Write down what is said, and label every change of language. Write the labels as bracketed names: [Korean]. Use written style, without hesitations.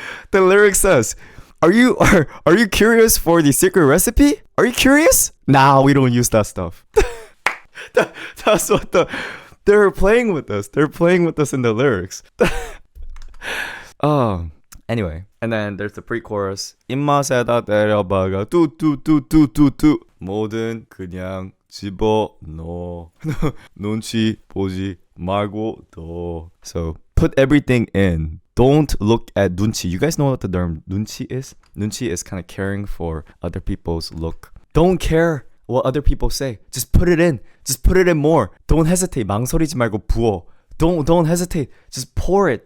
[English] The lyrics says, Are you curious for the secret recipe? Are you curious? Nah, we don't use that stuff. That's what they're playing with us. They're playing with us in the lyrics. Anyway, and then there's the pre-chorus. [Korean] 입맛에다 때려박아 뚜뚜뚜뚜뚜뚜 뭐든 그냥 집어넣어 눈치 보지 말고 더. [English] So put everything in. Don't look at 눈치. You guys know what the term 눈치 is? 눈치 is kind of caring for other people's look. Don't care what other people say. Just put it in. Just put it in more. Don't hesitate. [Korean] 망설이지 말고 부어. [English] Don't hesitate. Just pour it.